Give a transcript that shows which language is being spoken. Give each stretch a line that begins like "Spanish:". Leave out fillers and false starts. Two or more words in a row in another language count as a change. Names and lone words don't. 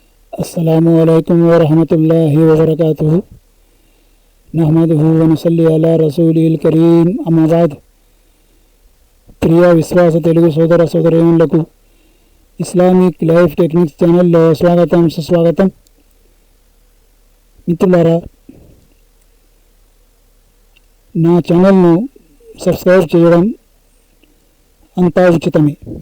Arabic: السلام عليكم ورحمة الله وبركاته نحمده ونصلي على رسوله الكريم أما بعد
Telugu: ప్రియ విశ్వాస తెలుగు సోదర సోదరీమణులకు ఇస్లామిక్ లైఫ్ టెక్నిక్స్ ఛానల్లో స్వాగతం సుస్వాగతం. మిత్రులారా, నా ఛానల్ను సబ్స్క్రైబ్ చేయడం అంతా ఉచితమే.